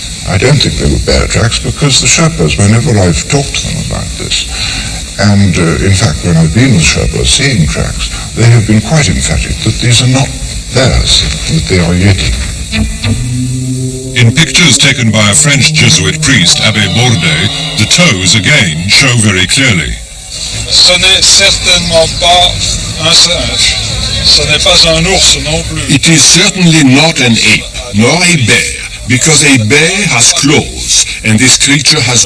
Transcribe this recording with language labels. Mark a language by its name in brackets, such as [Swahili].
[English] I don't think they were bear tracks because the Sherpas, whenever I've talked to them about this, and in fact when I've been with Sherpas seeing tracks, they have been quite emphatic that these are not bears, that they are Yeti. In pictures taken by a French Jesuit priest, Abbé Bourdet, the toes again show very clearly. [French] Ce n'est certainement pas un singe. Ce n'est pas un ours non plus. [English] It is certainly not an ape, nor a bear, because a bear has claws. animals, and this creature has